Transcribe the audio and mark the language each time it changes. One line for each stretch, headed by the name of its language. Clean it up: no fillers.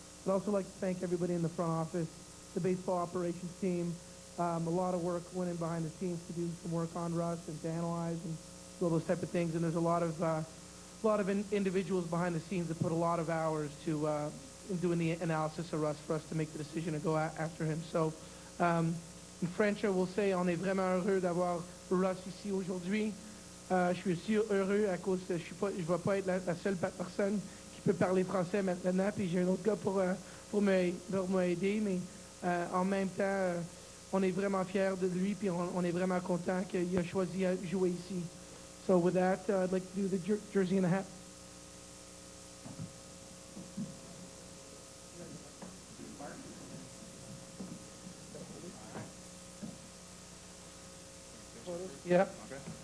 English: I'd also like to thank everybody in the front office, the baseball operations team. A lot of work went in behind the scenes to do some work on Russ and to analyze and all those type of things. And there's a lot of individuals behind the scenes that put a lot of hours to in doing the analysis of Russ for us to make the decision to go after him. So. In French, we'll say,
French: on est vraiment heureux d'avoir Russ ici aujourd'hui. Je suis aussi heureux à cause que je ne vais pas être la seule personne qui peut parler français maintenant, puis j'ai un autre gars pour m'aider, mais en même temps, on est vraiment fiers de lui, puis on est vraiment content qu'il a choisi à jouer ici.
English: So with that, I'd like to do the jersey and the hat. Yeah. Okay.